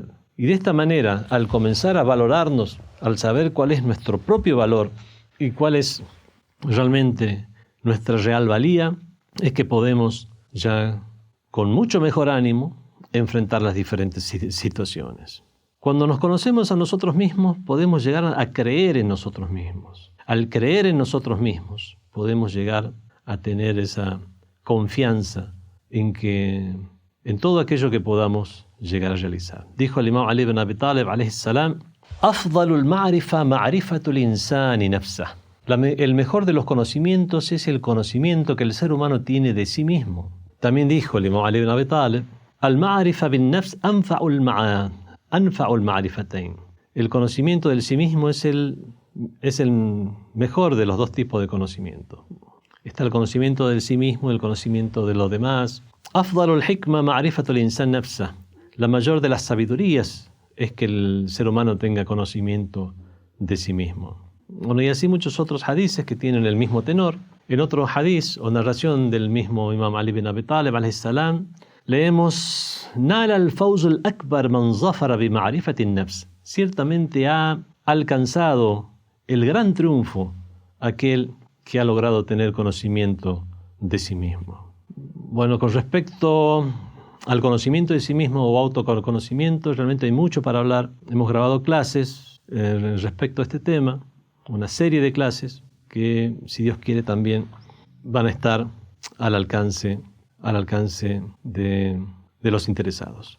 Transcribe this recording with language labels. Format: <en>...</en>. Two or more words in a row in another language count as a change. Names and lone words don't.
<es>Y de esta manera, al comenzar a valorarnos, al saber cuál es nuestro propio valor y cuál es realmente nuestra real valía, es que podemos ya con mucho mejor ánimo enfrentar las diferentes situaciones. Cuando nos conocemos a nosotros mismos, podemos llegar a creer en nosotros mismos. Al creer en nosotros mismos, podemos llegar a tener esa confianza en todo aquello que podamos llegar a realizar. Dijo el imam Ali ibn Abi Talib,</es> <ar>عليه السلام: "أفضل المعرفة معرفة الإنسان نفسه".</ar> <es>El mejor de los conocimientos es el conocimiento que el ser humano tiene de sí mismo. También dijo el imam Ali ibn Abi Talib:</es> <ar>"المعرفة بالنفس أنفع المعرفتين".</ar> <es>El conocimiento del sí mismo es el mejor de los dos tipos de conocimiento. Está el conocimiento del sí mismo y el conocimiento de los demás.</es> <ar>أفضل الحكمة معرفة الإنسان نفسه.</ar> <es>La mayor de las sabidurías es que el ser humano tenga conocimiento de sí mismo. Bueno, y así muchos otros hadices que tienen el mismo tenor. En otro hadiz o narración del mismo imam Ali bin Abi Talib</es> <ar>عليه السلام,</ar> <es>leemos:</es> <ar>"نال الفوز الأكبر من ظفر بمعرفة النفس".</ar> <es>Ciertamente ha alcanzado el gran triunfo aquel que ha logrado tener conocimiento de sí mismo. Bueno, con respecto al conocimiento de sí mismo o autoconocimiento, realmente hay mucho para hablar. Hemos grabado clases respecto a este tema, una serie de clases que, si Dios quiere, también van a estar al alcance de los interesados.</es>